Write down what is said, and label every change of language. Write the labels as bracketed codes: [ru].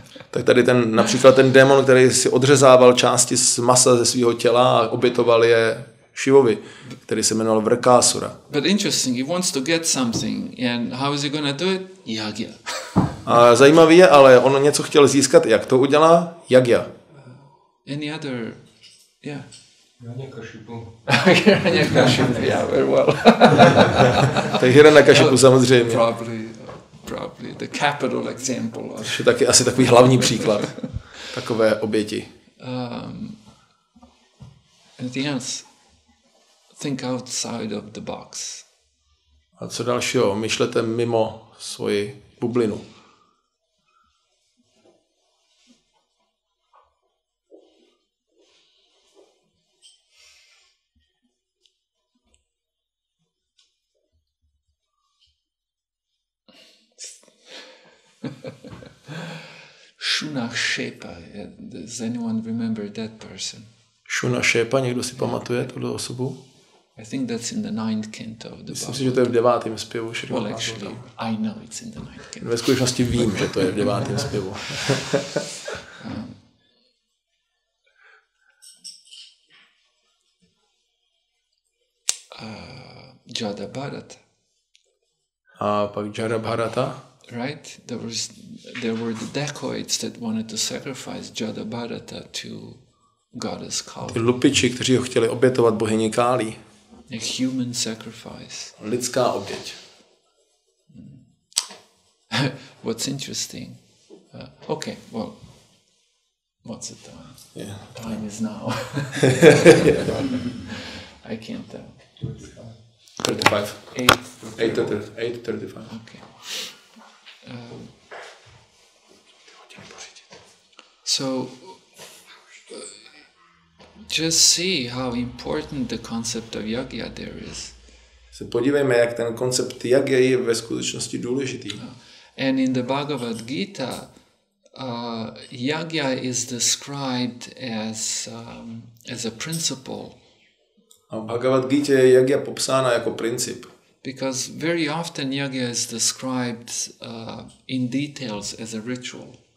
[cs] Tak tady například ten démon, který si odřezával části z masa ze svého těla a obětoval je Šivovi, který se jmenoval Vrkásura. [en] But interesting, he wants to get something, and how is he going to do it? Jagja. [cs] A zajímavý je, ale on něco chtěl získat, jak to udělá? Jagja. [en] Any other, yeah. Hiranyakashipu. Hiranyakashipu, yeah, very well. [cs] Tak Hiranyakashipu samozřejmě. [en] Probably the capital example. [cs] Je taky asi takový hlavní příklad takové oběti. [en] Anything else? Think outside of the box. [cs] A co dalšího? Myšlete mimo svoji bublinu. [en] Shuna Shepa. Does anyone remember that person? [cs] Shuna Shepa, někdo si pamatuje tuto osobu? [en] I think that's in the 9th canto of the [cs] Myslím si, že to je v 9. zpěvu. [en] Well, actually, I know it's in the 9th canto. [cs] Ve skutečnosti vím, že to je v 9. zpěvu. [en] Jada Bharata. [cs] A pak Jada Bharata. [en] Right? There were the dacoits that wanted to sacrifice Jada Bharata to goddess Kali. [cs] Ty lupiči, kteří ho chtěli obětovat bohyni Kali. [en] A human sacrifice. [cs] Lidská oběť. [en] What's interesting? Okay, well, what's the time? Yeah. Time is now. I can't tell. 35. 8:35. Okay. So, just see how important the concept of Jagja there is. [cs] Se podívejme, jak ten koncept Jagja je ve skutečnosti důležitý. [en] And in the Bhagavad Gita, Jagja is described as a principle. [cs] A v Bhagavad Gita je Jagja popsána jako princip. [en] Because very often Jagja is described in details as a ritual.